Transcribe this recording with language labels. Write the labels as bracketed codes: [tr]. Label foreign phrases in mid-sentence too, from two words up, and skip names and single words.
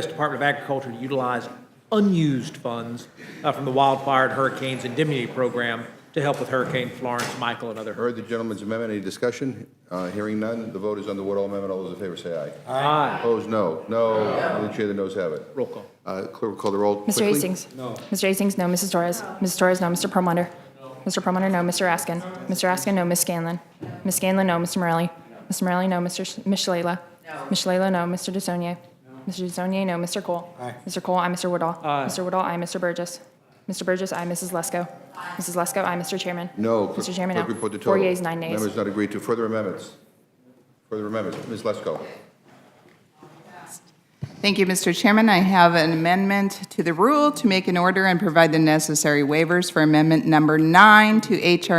[en] Department of Agriculture to utilize unused funds from the Wildfire and Hurricanes Indemnity Program to help with Hurricane Florence, Michael, and other Heard hurricanes. the gentleman's amendment. Any discussion? Hearing none, the vote is on the Woodall Amendment. All those in favor say aye. Aye. Opposed, no. No. The chair, the noes have it. Roll call. Clerk will call the roll Mr. quickly. Hastings? No. Mr. Hastings, no. Mrs. Torres? Mrs. Torres, no. Mr. Perlmutter? Mr. Perlmutter, no. Mr. Raskin? Mr. Raskin, no. Ms. Scanlon? Ms. Scanlon, no. Mr. Morelli? Mr. Morelli, no. Ms. Shalala? Ms. Shalala, no. Mr. DeSaulnier? Mr. DeSaulnier, no. Mr. Cole? Aye. Mr. Cole, aye. Mr. Woodall? Aye. Mr. Woodall, aye. Mr. Burgess? Mr. Burgess, aye. Mrs. Lesko? Mrs. Lesko, aye. Mr. Chairman? No. Mr. Chairman, no. Clerk report the total. 4 yeas, 9 nays. Members not agreed to. Further amendments? Further amendments. Ms. Lesko. Thank you, Mr. Chairman. I have an amendment to the rule to make an order and provide the necessary waivers for Amendment Number 9 to H.R.